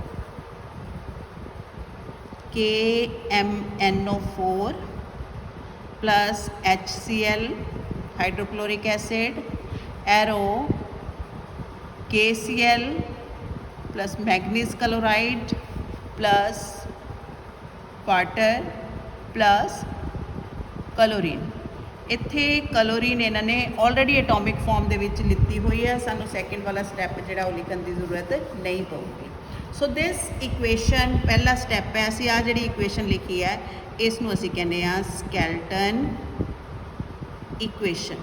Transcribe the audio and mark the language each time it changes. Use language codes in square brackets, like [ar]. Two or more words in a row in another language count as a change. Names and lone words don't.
[en] KMnO4 plus HCl hydrochloric acid arrow KCl plus manganese chloride plus water plus chlorine। [pa] ਇੱਥੇ ਕਲੋਰੀਨ ਇਹਨਾਂ ਨੇ [en] already atomic form [pa] ਦੇ ਵਿੱਚ ਲਿੱਤੀ ਹੋਈ ਹੈ, ਸਾਨੂੰ ਸੈਕਿੰਡ ਵਾਲਾ ਸਟੈਪ ਜਿਹੜਾ ਉਹ ਲਿਖਣ ਦੀ ਜ਼ਰੂਰਤ ਨਹੀਂ ਪਊਗੀ। [en] so this equation [pa] ਪਹਿਲਾ ਸਟੈਪ ਹੈ। ਅਸੀਂ ਆ ਜਿਹੜੀ ਇਕੁਏਸ਼ਨ ਲਿਖੀ ਹੈ ਇਸ ਨੂੰ ਅਸੀਂ ਕਹਿੰਦੇ ਆ [en] skeleton equation.